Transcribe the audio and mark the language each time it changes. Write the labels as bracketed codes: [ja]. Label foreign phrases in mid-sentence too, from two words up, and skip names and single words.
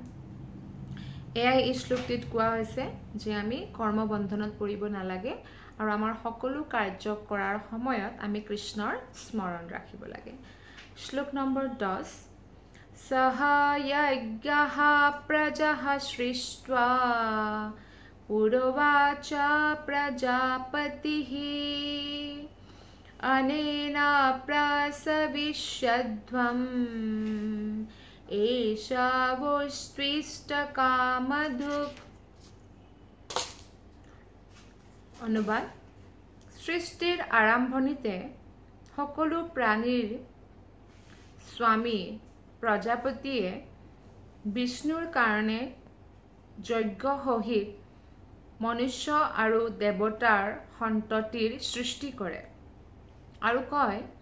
[as] এয়াই এই শ্লোকটিত কোৱা হৈছে যে আমি কৰ্মবন্ধনত পৰিব নালাগে আৰু আমাৰ সকলো কাৰ্য কৰাৰ সময়ত আমি কৃষ্ণৰ স্মৰণ ৰাখিব লাগে। শ্লোক নম্বৰ 10। [sa] সহ যজ্ঞঃ প্ৰজাঃ সৃष्ट्वा পুৰোৱাচ প্ৰজাপতিঃ अनेन प्रसविष्यध्वम् एषवोऽस्त्विष्टकामधुक्। [as] অনুবাদ: সৃষ্টিৰ আৰম্ভণিতে সকলো প্ৰাণীৰ স্বামী প্ৰজাপতিয়ে বিষ্ণুৰ কাৰণে যজ্ঞ সহিত মনুষ্য আৰু দেৱতাৰ সন্ততিৰ সৃষ্টি কৰে আৰু কয়,